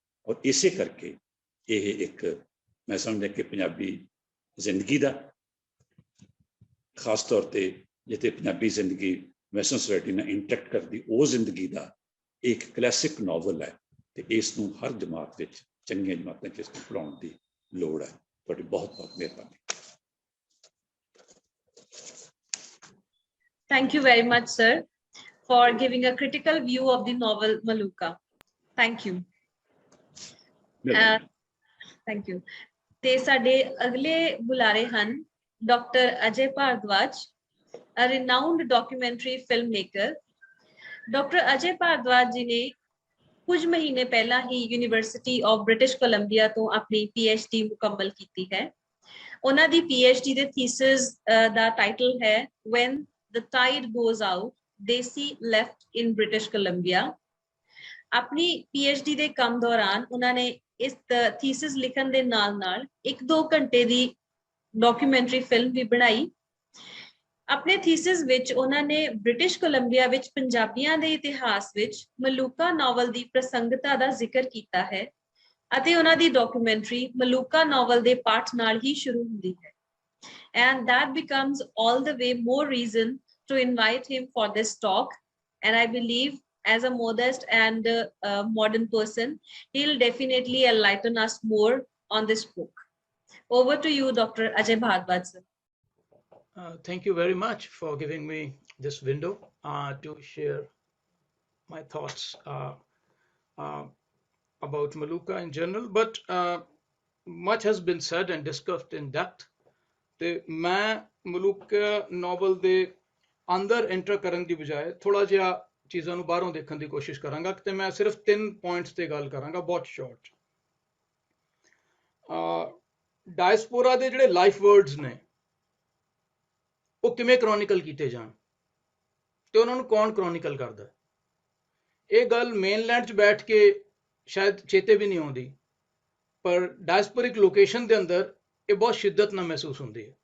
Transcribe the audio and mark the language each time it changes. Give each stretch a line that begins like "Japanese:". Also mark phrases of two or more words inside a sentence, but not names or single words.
Punjabi: ਔਰ ਇਸੇ ਕਰਕੇ ਇਹ ਇੱਕ ਮੈਂ ਸਮਝਦਾ ਕਿ ਪੰਜਾਬੀ ਜ਼ਿੰਦਗੀ ਦਾ ਖਾਸ ਤੌਰ ਤੇ ਜਿੱਥੇ ਪੰਜਾਬੀ ਜ਼ਿੰਦਗੀ
English: Western society
Punjabi: ਨਾਲ ਇੰਟਰੈਕਟ ਕਰਦੀ ਉਹ ਜ਼ਿੰਦਗੀ ਦਾ ਇੱਕ
English: classic novel
Punjabi: ਹੈ ਤੇ ਇਸ ਨੂੰ ਹਰ ਜਮਾਤ ਵਿੱਚ ਚੰਗੀਆਂ ਜਮਾਤਾਂ 'ਚ ਇਸ ਨੂੰ ਪੜ੍ਹਾਉਣ ਦੀ ਲੋੜ ਹੈ। ਤੁਹਾਡੀ ਬਹੁਤ ਬਹੁਤ ਮਿਹਰਬਾਨੀ।
English: Thank you very much, sir, for giving a critical view of the novel Maluka. Thank you. Thank you.
Punjabi: ਤੇ ਸਾਡੇ ਅਗਲੇ ਬੁਲਾਰੇ ਹਨ ਡਾਕਟਰ ਅਜੇ ਭਾਰਦਵਾਜ,
English: a renowned documentary filmmaker.
Punjabi: ਡਾਕਟਰ ਅਜੇ ਭਾਰਦਵਾਜ ਜੀ ਨੇ ਕੁਝ ਮਹੀਨੇ ਪਹਿਲਾਂ ਹੀ ਯੂਨੀਵਰਸਿਟੀ ਆਫ ਬ੍ਰਿਟਿਸ਼ ਕੋਲੰਬੀਆ ਤੋਂ ਆਪਣੀ PhD ਮੁਕੰਮਲ ਕੀਤੀ ਹੈ। ਉਹਨਾਂ ਦੀ PhD ਦੇ ਥੀਸਿਸ ਦਾ ਟਾਈਟਲ ਹੈ When the Tide Goes Out, Desi Left in British Columbia. ਆਪਣੀ PhD ਦੇ ਕੰਮ ਦੌਰਾਨ ਉਹਨਾਂ ਨੇ ਇਸ ਥੀਸਿਸ ਲਿਖਣ ਦੇ ਨਾਲ 1-2 ਘੰਟੇ ਦੀ ਡਾਕੂਮੈਂਟਰੀ ਫਿਲਮ ਵੀ ਬਣਾਈ। ਆਪਣੇ ਥੀਸਿਸ ਵਿੱਚ ਉਹਨਾਂ ਨੇ ਬ੍ਰਿਟਿਸ਼ ਕੋਲੰਬੀਆ ਵਿੱਚ ਪੰਜਾਬੀਆਂ ਦੇ ਇਤਿਹਾਸ ਵਿੱਚ ਮਲੂਕਾ ਨਾਵਲ ਦੀ ਪ੍ਰਸੰਗਤਾ ਦਾ ਜ਼ਿਕਰ ਕੀਤਾ ਹੈ ਅਤੇ ਉਹਨਾਂ ਦੀ ਡਾਕੂਮੈਂਟਰੀ ਮਲੂਕਾ ਨਾਵਲ ਦੇ ਪਾਠ ਨਾਲ ਹੀ ਸ਼ੁਰੂ ਹੁੰਦੀ ਹੈ।
English: And that becomes all the way more reason to invite him for this talk. And I believe as a modest and modern person, he'll definitely enlighten us more on this book. Over to you, Dr. Ajay Bhardwaj. Thank you very much for giving me this window to share my thoughts about Maluka in general, but much has been said and discussed in depth.
Punjabi: ਤੇ ਮੈਂ ਮਲੂਕਾ ਨਾਵਲ ਦੇ ਅੰਦਰ ਐਂਟਰ ਕਰਨ ਦੀ ਬਜਾਏ ਥੋੜਾ ਜਿਹਾ ਚੀਜ਼ਾਂ ਨੂੰ ਬਾਹਰੋਂ ਦੇਖਣ ਦੀ ਕੋਸ਼ਿਸ਼ ਕਰਾਂਗਾ ਤੇ ਮੈਂ ਸਿਰਫ 3 ਪੁਆਇੰਟਸ ਤੇ ਗੱਲ ਕਰਾਂਗਾ ਬਹੁਤ ਸ਼ਾਰਟ। ਡਾਇਸਪੋਰਾ ਦੇ ਜਿਹੜੇ
English: life worlds
Punjabi: ਨੇ ਉਹ ਕਿਵੇਂ ਕ੍ਰੋਨਿਕਲ ਕੀਤੇ ਜਾਣ ਤੇ ਉਹਨਾਂ ਨੂੰ ਕੌਣ ਕ੍ਰੋਨਿਕਲ ਕਰਦਾ, ਇਹ ਗੱਲ ਮੇਨਲੈਂਡ 'ਚ ਬੈਠ ਕੇ ਸ਼ਾਇਦ ਚੇਤੇ ਵੀ ਨਹੀਂ ਆਉਂਦੀ, ਪਰ
English: diasporic location
Punjabi: ਦੇ ਅੰਦਰ ਇਹ ਬਹੁਤ ਸ਼ਿੱਦਤ ਨਾਲ ਮਹਿਸੂਸ ਹੁੰਦੀ ਹੈ।